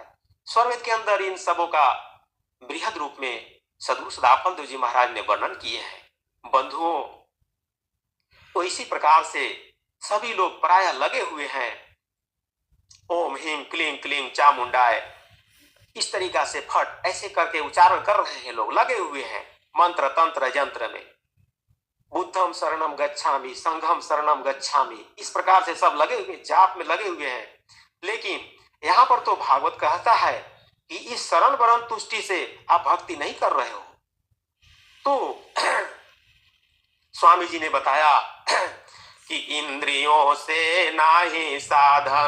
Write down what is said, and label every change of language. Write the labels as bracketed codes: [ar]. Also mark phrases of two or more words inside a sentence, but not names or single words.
[hi] स्वरवेद के अंदर इन सबों का बृहद रूप में सदगुरु सदाफल देव जी महाराज ने वर्णन किए हैं। बंधुओं, तो इसी प्रकार से सभी लोग प्रायः लगे हुए हैं [sa] ओम ह्रीं क्लीं क्लीं चामुंडाय, [hi] इस तरीका से फट ऐसे करके उच्चारण कर रहे हैं। लोग लगे हुए हैं मंत्र तंत्र यंत्र में। [pi] बुद्धम शरणम गच्छामि, संघम शरणम गच्छामि, [hi] इस प्रकार से सब लगे हुए, जाप में लगे हुए हैं। लेकिन यहाँ पर तो भागवत कहता है कि इस शरण वरण तुष्टि से आप भक्ति नहीं कर रहे हो। तो स्वामी जी ने बताया कि इंद्रियों से नाही साधन,